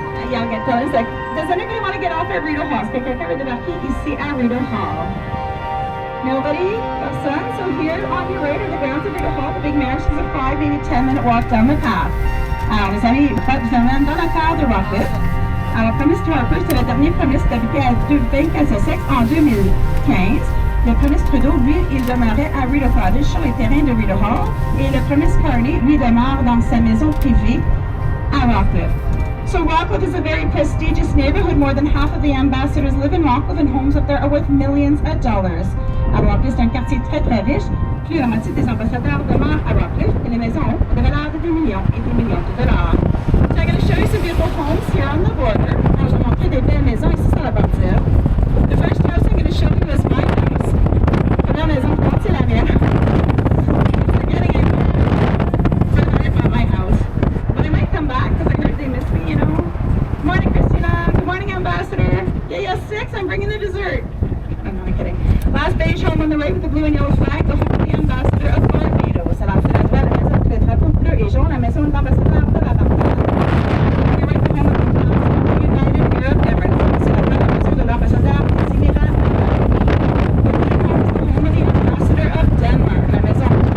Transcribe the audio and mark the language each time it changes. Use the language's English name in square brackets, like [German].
[English] Does anybody want to get off at Rideau Hall? [French] Est-ce que quelqu'un veut débarquer ici à Rideau Hall? [English] Nobody? Personne? So here on your right are the grounds of Rideau Hall. The big mansion is a 5, maybe 10-minute walk down the path. [French] Alors, les amis, vous êtes dans la terre de Rockcliffe. Alors, Prime Ministre Harper, c'était le dernier Prime ministre d'habiter à 24 Sussex en 2015. Le Prime ministre Trudeau, lui, il demeurait à Rideau Cottage sur les terrains de Rideau Hall. Et le Prime ministre Carney, lui, demeure dans sa maison privée à Rockcliffe. [English] So Rockcliffe is a very prestigious neighborhood. More than half of the ambassadors live in Rockcliffe, and homes up there are worth millions of dollars. [French] Alors, Rockcliffe, c'est un quartier très très riche. Plus la moitié des ambassadeurs demeurent à Rockcliffe, et les maisons ont de valeur de des millions et des millions de dollars. [English] So I'm going to show you some beautiful homes here on the border. [French] Alors, je vais montrer des belles maisons ici sur la bordure. [English] The first house I'm going to show you is my house. [French] La première maison, c'est la mienne. [English] Forgetting it. Forgetting about my house. But I might come back because I heard they miss me, you know. Good morning, Christina. Good morning, Ambassador. Yeah, 6. I'm bringing the dessert. I'm not kidding. Last beige home on the right with the blue and yellow flag, the home of the Ambassador of Barbados. [French] Alors, c'est la droite, la maison avec le drapeau bleu et jaune, la maison de l'ambassadeur de la Barbados. [English] On your right, the home of the United Arab Emirates. [French] C'est la droite, la maison de l'ambassadeur des Émirats. [English] The blue home is the home of the Ambassador of Denmark. [French] La maison